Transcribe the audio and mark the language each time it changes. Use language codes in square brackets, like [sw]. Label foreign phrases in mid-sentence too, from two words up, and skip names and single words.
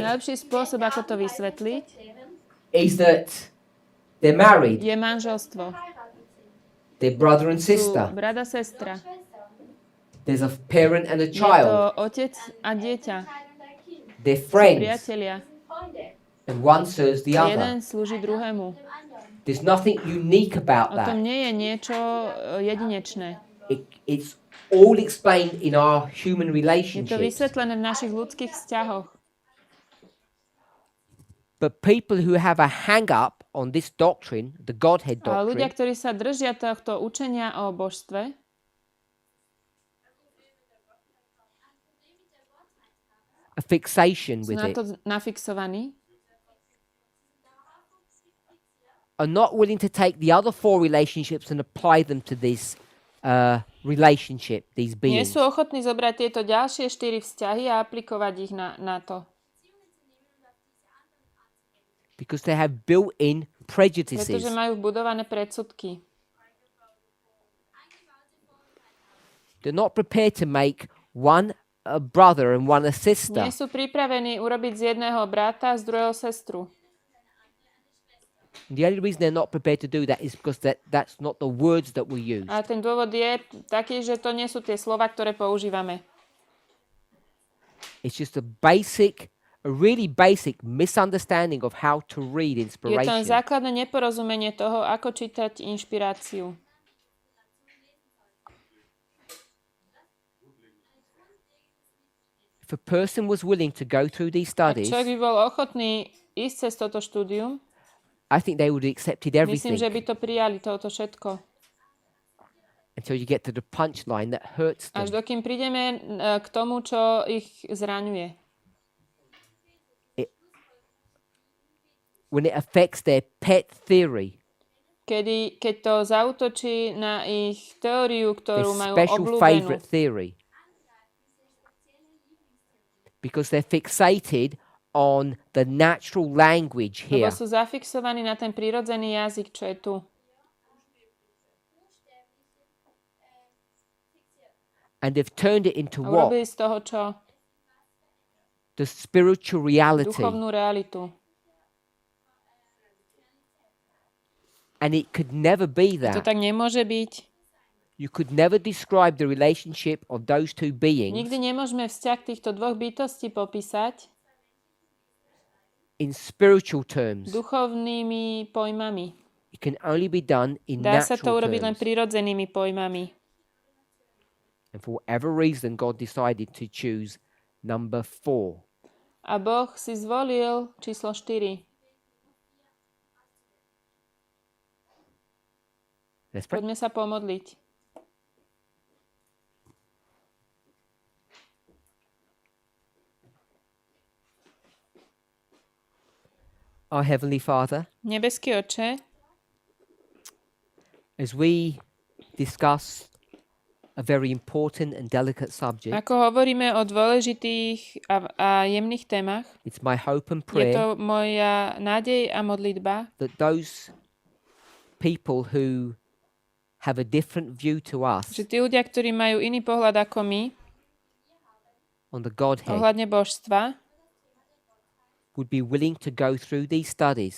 [sk] najlepší spôsob, ako to vysvetliť, [en] is that they're married, [sk] je manželstvo. [en] they're brother and [sk] Sú [en] sister, [sk] brat a sestra. [en] there's a parent and a [sk] Je to [en] child, [sk] otec a dieťa. [en] they're [sk] Sú [en] friends, [sk] priatelia. [en] and one serves the [sk] A [en] other. [sk] jeden slúži druhému. [en] There's nothing unique about [sk] O tom [en] that. [sk] nie je niečo jedinečné. [en] It's all explained in our human [sk] Je to [en] relationships. [sk] vysvetlené v našich ľudských vzťahoch. [en] But people who have a hang up on this doctrine, the Godhead [sk] A ľudia, [en] doctrine, [sk] ktorí sa držia tohto učenia o božstve, [en] a fixation [sk] sú [en] with [sk] na [en] it, [sk] to nafixovaní, [en] are not willing to take the other 4 relationships and apply them to this relationship, these [sk] Nie [en] beings. [sk] sú ochotní zobrať tieto ďalšie 4 vzťahy a aplikovať ich na to. [en] Because they have built-in prejudices. [sk] Pretože majú vbudované predsudky. [en] They're not prepared to make one a brother and one a sister. [sk] Nie sú pripravení urobiť z jedného brata a z druhého sestru. [en] The only reason they're not prepared to do that is because that's not the words that we use. [sk] A ten dôvod je taký, že to nie sú tie slova, ktoré používame. [en] It's just a really basic misunderstanding of how to read [sk] Je to [en] inspiration. [sk] základné neporozumenie toho, ako čítať inšpiráciu. [en] If a person was willing to go through these [sk] Ak [en] studies, [sk] človek by bol ochotný ísť cez toto štúdium, [en] I think they would have accepted [sk] myslím, [en] everything [sk] že by to prijali, toto všetko. [en] until you get to the punchline that hurts [sk] Až [en] them. [sk] dokým prídeme k tomu, čo ich zraňuje. [en] When it affects their pet theory, [sk] Keď to zaútočí na ich teóriu, [en] their [sk] ktorú majú [en] special [sk] obľúbenú. [en] favorite theory. Because they're fixated on the natural language [sk] Lebo [en] here. [sk] sú zafixovaní na ten prírodzený jazyk, čo je tu. [en] And they've turned it into [sk] A [en] what? [sk] urobili z toho čo? [en] The spiritual reality. [sk] Duchovnú realitu. [en] And it could never be [sk] To [en] that. [sk] tak nemôže byť. [en] You could never describe the relationship of those two beings [sk] Nikdy nemôžeme vzťah týchto dvoch bytostí popísať [en] in spiritual terms. [sk] duchovnými pojmami. [en] It can only be done in [sk] Dá sa to [en] natural [sk] urobiť len [en] terms. [sk] prirodzenými pojmami. [en] And for whatever reason, God decided to choose number 4. [sk] A Boh si zvolil číslo 4. [en] Let's pray. [sk] Poďme sa pomodliť. [en] Our Heavenly Father, [sk] Nebeský Oče, [en] as we discuss a very important and delicate subject, [sk] ako hovoríme o dôležitých a jemných témach, [en] it's my hope and [sk] je [en] prayer [sk] to moja nádej a modlitba, [en] that those people who have a different view to us [sk] že tí ľudia, ktorí majú iný pohľad ako my, [en] on the Godhead [sk] ohľadne božstva, [en] would be willing to go through these studies